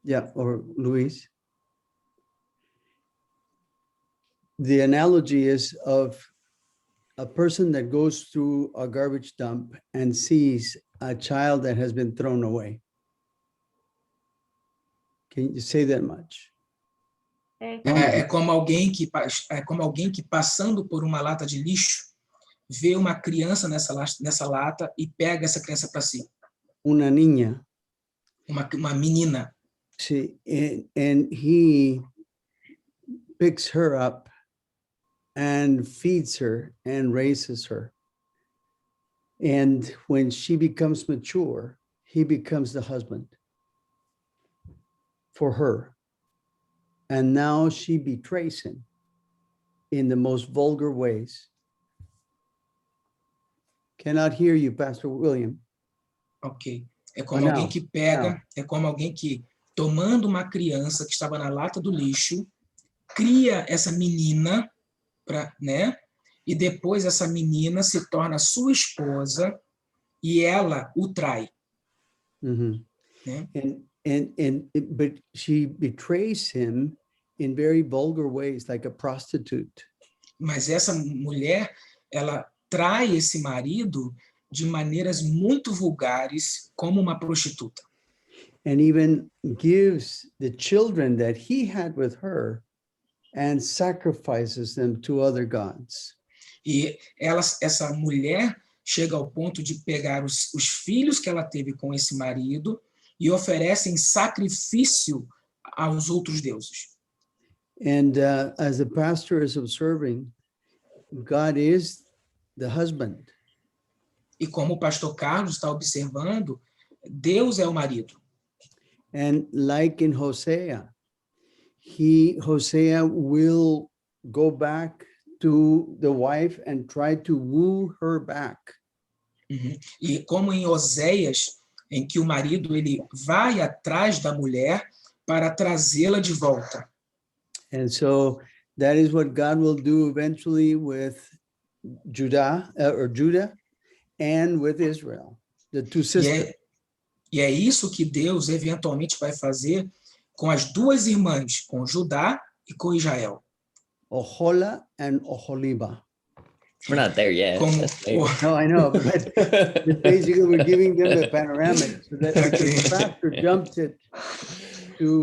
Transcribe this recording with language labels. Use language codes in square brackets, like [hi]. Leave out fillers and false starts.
[en] Yeah, or Luis. The analogy is of a person that goes through a garbage dump and sees a child that has been thrown away. Can you say that much? [pt] É como alguém que passando por uma lata de lixo vê uma criança nessa lata e pega essa criança para si. [es] Una niña. [pt] Uma menina. [es] Sí, [en] and he picks her up and feeds her and raises her. And when she becomes mature, he becomes the husband for her. And now she betrays him in the most vulgar ways. Cannot hear you, Pastor William. Ok. [pt] É como alguém que pega, é como alguém que, tomando uma criança que estava na lata do lixo, cria essa menina, né? E depois essa menina se torna sua esposa e ela o trai. Mm-hmm. Né? [en] But she betrays him in very vulgar ways, like a prostitute. [pt] Mas essa mulher, ela trai esse marido de maneiras muito vulgares, como uma prostituta. [en] And even gives the children that he had with her and sacrifices them to other gods. [pt] E essa mulher chega ao ponto de pegar os filhos que ela teve com esse marido e oferece em sacrifício aos outros deuses. [en] And as the pastor is observing, God is the husband. [pt] E como o pastor Carlos está observando, Deus é o marido. [en] And like in Hosea, Hosea will go back to the wife and try to woo her back. Uhum. [pt] E como em Oséias, em que o marido ele vai atrás da mulher para trazê-la de volta. [en] And so that is what God will do eventually with Judah and with Israel, the two sisters. [pt] E é isso que Deus eventualmente vai fazer com as duas irmãs, com Judá e com Israel. [en] Ohola and Oholiba. We're not there yet. No, I know, but basically we're giving them the panoramic. So that the pastor jumped it to...